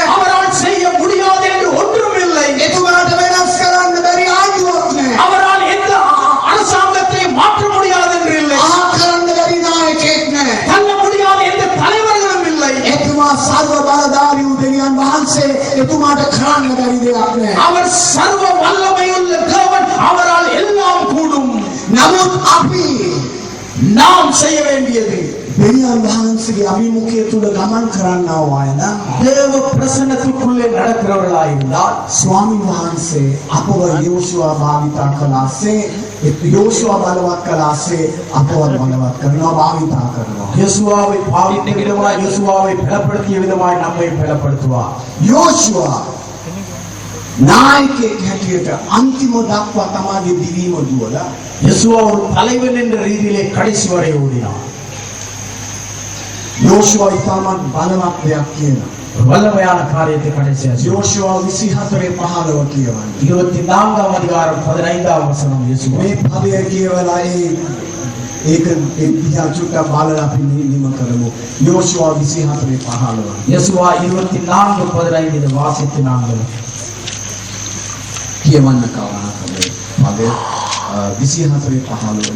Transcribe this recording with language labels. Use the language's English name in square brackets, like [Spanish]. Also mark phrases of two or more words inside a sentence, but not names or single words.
[Tamil] அவரால் செய்ய முடியாது என்று ஒன்றும் இல்லை. [Sinhala] එතුමාට වෙනස් කරන්න බැරි ආණ්ඩුවක් නැහැ. [Tamil] அவரால் எந்த அரசாங்கத்தை மாற்ற முடியாது என்று இல்லை. [Sinhala] ආ කරන්න බැරි නායකයෙක් නැහැ. [Tamil] தள்ள முடியாத எந்த தலைவர்களும் இல்லை. [Sinhala] එතුමා සර්ව බලධාරී වූ දෙවියන් වහන්සේ එතුමාට කරන්න බැරි දෙයක් නැහැ. [Tamil] அவர் சர்வ வல்லமையுள்ள தேவன், அவரால் எல்லாம் கூடும். [Sinhala] නමුත් අපි [Tamil] நாம் செய்ய வேண்டியது [Sinhala] දෙවියන් වහන්සේගේ අභිමුඛය තුල ගමන් කරන්නා වූ අය නම් [Tamil] தேவ பிரசன்னத்துக்குள்ளே நடக்கிறவர்களாயிருந்தால் [Sinhala] ස්වාමීන් වහන්සේ අපව යෝෂුවා භාවිතා කළාසේ, යෝෂුවා බලවත් කළාසේ අපව බලවත් කරනවා, භාවිතා කරනවා. [Tamil] யெசுவாவை பாவித்த விதமாய், யெசுவாவை பலப்படுத்திய விதமாய் நம்மை பலப்படுத்துவார். [Sinhala] යෝෂුවා නායකයෙක් හැටියට අන්තිම දක්වා තමාගේ දිවීම දුවලා [Tamil] யெசுவா ஒரு தலைவன் என்ற ரீதியிலே கடைசி வரை ஓடினார். [Sinhala] යෝෂුවා ඉතාමත් බලවත් දෙයක් කියනවා. [Tamil] ஒரு வல்லமையான காரியத்தை கடைசியாக [Sinhala] යෝෂුවා 24:15 කියවන්නේ. [Tamil] 24ஆம் அதிகாரம் 15ஆம் வசனம். யெசுவா [Sinhala] මේ පදය කියවලා ඒක දිහා චුට්ටක් බලලා අපි නිම කරමු. යෝෂුවා 24:15. [Tamil] யெசுவா 24:15 இதை வாசித்து நாங்கள் [Sinhala] කියවන්න කවනා කමේ. පදය 24:15.